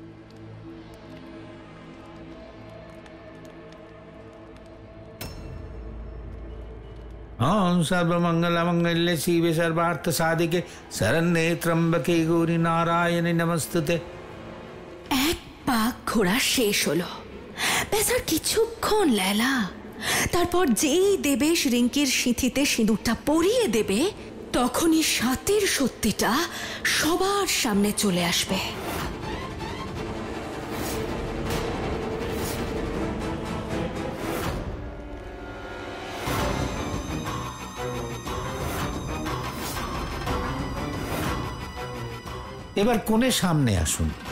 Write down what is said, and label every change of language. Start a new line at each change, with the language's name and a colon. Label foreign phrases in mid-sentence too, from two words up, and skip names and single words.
Sanskrit: सर्वमंगलमंगल्ये शिवे सर्वार्थ साधिके शरण्ये त्र्यंबके गौरी नारायणे नमस्तुते।
Bangla: এক পাক ঘোরা শেষ হলো, ব্যাস আর কিছুক্ষণ লেলা। তারপর যেই দেবেশ রিঙ্কির সিঁথিতে সিঁদুরটা পরিয়ে দেবে, তখনই সাতের সত্যিটা সবার সামনে চলে আসবে। এবার কোণে সামনে আসুন।